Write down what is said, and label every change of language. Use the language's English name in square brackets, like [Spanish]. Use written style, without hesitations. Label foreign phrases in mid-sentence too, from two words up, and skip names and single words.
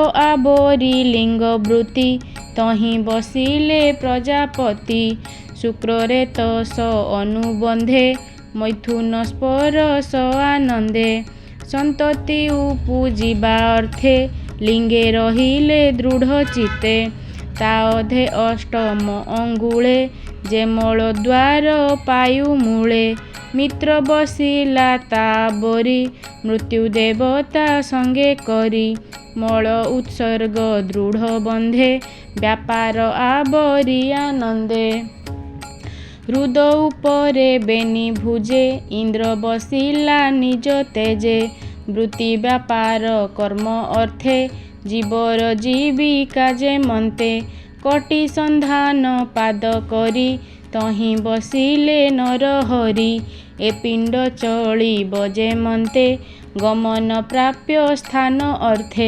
[Odia] ଆବୋରି ଲିଙ୍ଗ ବୃତ୍ତି ତହି ବସିଲେ ପ୍ରଜାପତି ଶୁକ୍ରେ ତସ ଅନୁବନ୍ଧେ ମୈଥୁନ ସ୍ପର୍ଶ ଆନନ୍ଦେ ସନ୍ତତି ଉପଜୀବା ଅର୍ଥେ ଲିଙ୍ଗେ ରହିଲେ ଦୃଢ଼ ଚିତ୍ତେ ତା ଅଧେ ଅଷ୍ଟମ ଅଙ୍ଗୁଳେ ଯେ ମଳ ଦ୍ୱାର ପାୟୁ ମୂଳେ ମିତ୍ର ବସିଲା ତାବରି ମୃତ୍ୟୁ ଦେବତା ସଙ୍ଗେ କରି ମଳ ଉତ୍ସର୍ଗ ଦୃଢ଼ ବନ୍ଧେ ବ୍ୟାପାର ଆବରି ଆନନ୍ଦେ। ହୃଦ ଉପରେ ବେନି ଭୁଜେ ଇନ୍ଦ୍ର ବସିଲା ନିଜ ତେଜେ ବୃତ୍ତି ବ୍ୟାପାର କର୍ମ ଅର୍ଥେ ଜୀବର ଜୀବିକା ଯେ ମନ୍ତେ କଟି ସନ୍ଧାନ ପାଦ କରି ତହିଁ ବସିଲେ ନରହରି ଏ ପିଣ୍ଡ ଚଳିବ ଯେ ମନ୍ତେ ଗମନ ପ୍ରାପ୍ୟ ସ୍ଥାନ ଅର୍ଥେ।